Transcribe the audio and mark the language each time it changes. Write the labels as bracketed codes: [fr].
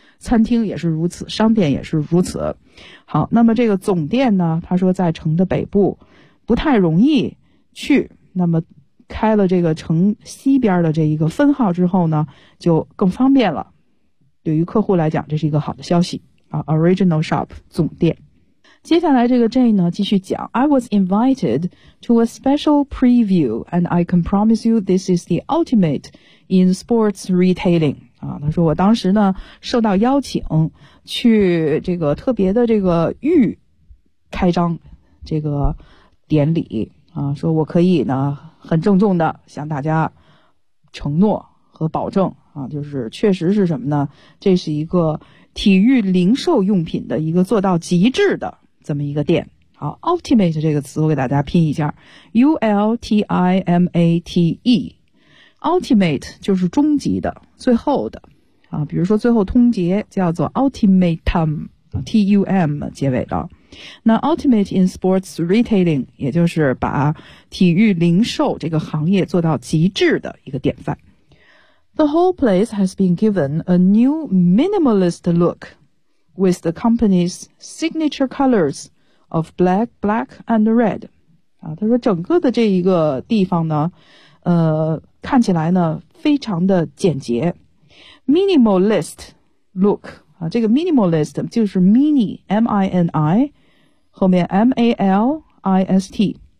[zh] 餐厅也是如此，商店也是如此。好，那么这个总店呢，他说在城的北部不太容易去，那么开了这个城西边的这一个分号之后呢，就更方便了。对于客户来讲，这是一个好的消息啊。 Original shop 总店。接下来这个 Jane 呢，继续讲。 [en] I was invited to a special preview, and I can promise you this is the ultimate in sports retailing. [zh] 啊，他说我当时呢受到邀请去这个特别的这个预开张这个典礼啊，说我可以呢很郑重的向大家承诺和保证啊，就是确实是什么呢，这是一个体育零售用品的一个做到极致的这么一个店。好， ultimate 这个词我给大家拼一下， ultimate。 Ultimate 就是终极的，最后的啊，比如说最后通牒叫做 ultimatum，T-U-M 结尾的。那 [en] ultimate in sports retailing [zh] 也就是把体育零售这个行业做到极致的一个典范。 [en] The whole place has been given a new minimalist look with the company's signature colors of black, black and red. [zh] 啊，他说整个的这一个地方呢，看起来呢非常的简洁。 Minimalist look, 啊，这个 minimalist 就是 mini, M-I-N-I, 后面 M-A-L-I-S-T,